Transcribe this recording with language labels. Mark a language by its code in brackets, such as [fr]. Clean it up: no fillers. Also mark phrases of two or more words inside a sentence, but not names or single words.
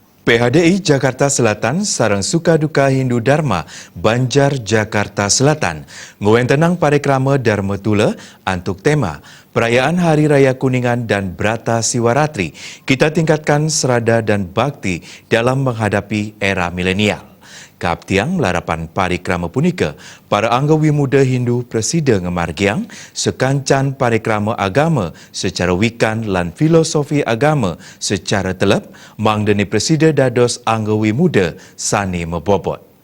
[ban] PHDI Jakarta Selatan sareng Sukaduka Hindu Dharma Banjar Jakarta Selatan nguwentenang parekrama Dharma Tula antuk tema [id] Perayaan Hari Raya Kuningan dan Brata Siwaratri. Kita tingkatkan serada dan bakti dalam menghadapi era milenial. [ban] Kaptiang larapan parikrama punika, para anggawi muda Hindu presida ngemargiang sekancan parikrama agama secara wikan lan filosofi agama secara telep mangdeni presida dados anggawi muda sani mebobot.